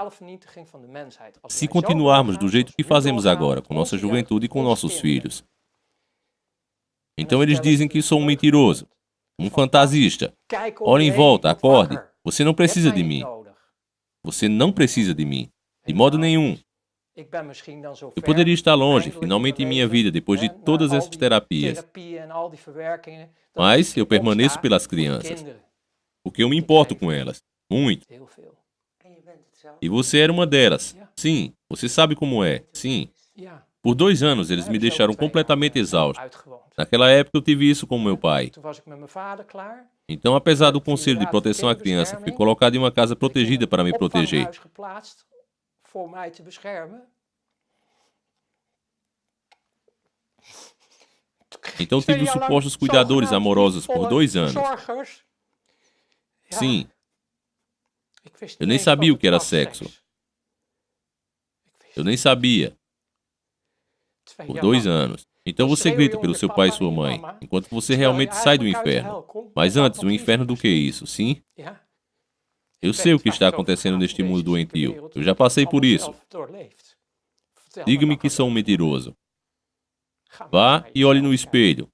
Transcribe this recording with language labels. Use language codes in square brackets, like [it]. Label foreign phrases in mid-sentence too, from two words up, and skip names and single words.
[pt] Se continuarmos do jeito que fazemos agora, com nossa juventude e com nossos filhos. Então eles dizem que sou um mentiroso, um fantasista. Olhe em volta, acorde. Você não precisa de mim. Você não precisa de mim. De modo nenhum. [nl] Ik ben misschien dan zo [pt] Eu [nl] ver, [pt] poderia estar longe, [nl] eindelijk in [pt] finalmente em [nl] mijn [pt] minha [nl] leven, [pt] vida, depois de [nl] hè, na [pt] todas [nl] al [pt] essas [nl] die [pt] terapias. [nl] therapieën en al die verwerkingen, dat [pt] Mas [nl] ik [pt] eu permaneço [nl] opsta [pt] pelas [nl] voor de [pt] crianças, [nl] kinderen. [pt] porque eu me importo com elas. Muito. [nl] Heel veel. En je bent het zelf. [pt] E você era uma delas. [nl] Ja. [pt] Sim. Você sabe como é. Sim. [nl] Ja, [pt] Por 2 anos, eles [nl] daar [pt] me [nl] heb ik zo [pt] deixaram [nl] 2 jaar [pt] completamente [nl] al [pt] exausto. [nl] uitgewoond. [pt] Naquela época, eu tive isso com meu pai. [nl] Toen was ik met mijn vader klaar. [pt] Então, apesar do Conselho de Proteção à Criança, fui colocado em uma casa protegida para me [nl] Een [pt] proteger. [nl] opvanghuis geplaatst voor mij te beschermen. [pt] Então, tive os supostos cuidadores amorosos por 2 anos. [nl] Verzorgers. Ja, [pt] Sim, [nl] ik wist [pt] eu [nl] niet [pt] nem [nl] eens [pt] sabia [nl] wat [pt] o que era [nl] het was, [pt] sexo. [nl] seks. Ik wist [pt] Eu nem sabia. [nl] 2 [pt] Por [nl] jaar [pt] 2 [nl] lang. [pt] anos. Então você grita pelo seu pai e sua mãe, enquanto você realmente sai do inferno. Mas antes, o inferno do que isso, sim? [nl] Ja, [pt] Eu sei o que está acontecendo neste mundo doentio. Eu já passei por isso. Diga-me que sou um mentiroso. Vá e olhe no espelho.